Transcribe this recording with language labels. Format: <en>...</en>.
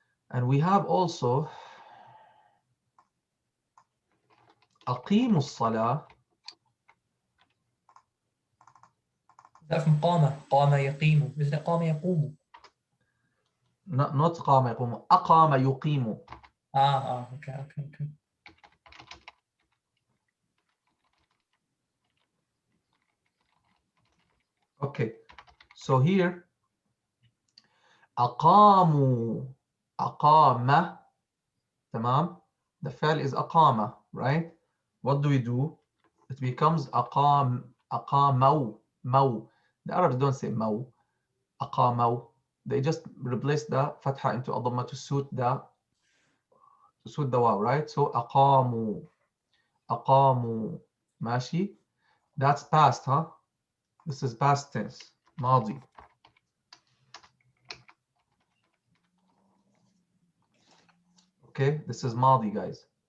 <en>And we have also</en> <ar>أقيموا الصلاة.</ar> <en>That from قام يقيم. Isn't it قام يقوم?</en> <ar>Not قام يقوم, أقام يقيم.</ar> <en>Okay. Okay, so here أقاموا, أقام, تمام. The فعل is أقام, right? What do we do?</en> <ar>It becomes أقام, أقاموا, مو.</ar> <en>The Arabs don't say مو, أقاموا. They just replace the fatha into a dhamma to suit the واو, right?</en> <ar>So أقاموا, أقاموا, ماشي.</ar> <en>That's past, huh? This is past tense, ماضي. Okay, this is ماضي, guys.</en>